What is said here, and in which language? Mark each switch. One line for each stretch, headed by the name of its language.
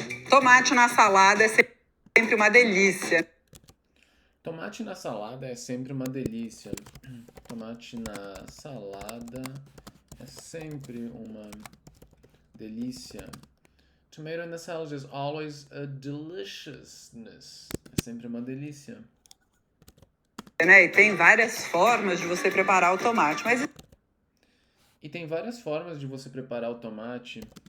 Portuguese: Tomate na salada é sempre uma delícia. Tomate na salada é sempre uma delícia. Tomate na salada é sempre uma delícia.
English: Tomato in the salad is always a deliciousness.
Portuguese: É sempre uma delícia. Né? E tem várias formas de você preparar o tomate, mas... E tem várias formas de você preparar o tomate.